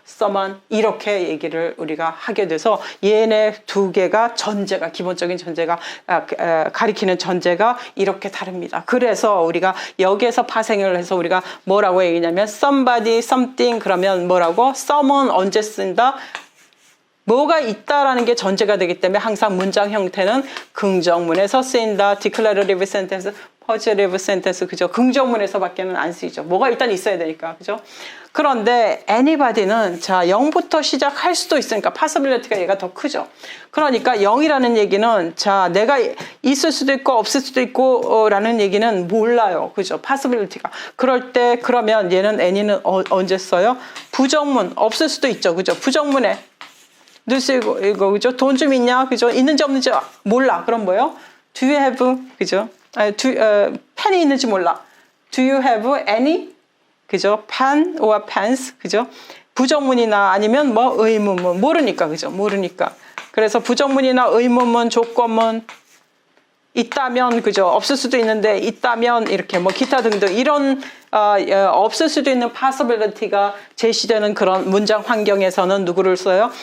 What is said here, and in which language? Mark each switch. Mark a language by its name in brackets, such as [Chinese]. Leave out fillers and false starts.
[Korean] someone 이렇게 얘기를 우리가 하게 돼서 얘네 두 개가 전제가 기본적인 전제가 가리키는 전제가 이렇게 다릅니다. 그래서 우리가 여기에서 파생을 해서 우리가 뭐라고 얘기냐면 somebody, something 그러면 뭐라고? some은 언제 쓴다? 뭐가 있다라는 게 전제가 되기 때문에 항상 문장 형태는 긍정문에서 쓰인다. [English] declarative sentence, positive sentence [Korean] 그죠? 긍정문에서밖에는 안 쓰이죠. 뭐가 일단 있어야 되니까 그죠? 그런데 anybody는 자 0부터 시작할 수도 있으니까 possibility가 얘가 더 크죠. 그러니까 0이라는 얘기는 자 내가 있을 수도 있고 없을 수도 있고 라는 얘기는 몰라요. 그죠? possibility가. 그럴 때 그러면 얘는 any는 언제 써요? 부정문 없을 수도 있죠. 그죠? 부정문에 이거 그죠? 돈 좀 있냐? 그죠? 있는지 없는지 몰라. 그럼 뭐예요? [English] Do you have [Korean] 그죠? 펜이 있는지 몰라. [English] Do you have any? [Korean] 그죠? [English] pen or pens [Korean] 그죠? 부정문이나 아니면 뭐 의문문 모르니까 그죠? 모르니까. 그래서 부정문이나 의문문, 조건문 있다면 그죠? 없을 수도 있는데 있다면 이렇게 뭐 기타 등등 이런 없을 수도 있는 possibility가 제시되는 그런 문장 환경에서는 누구를 써요?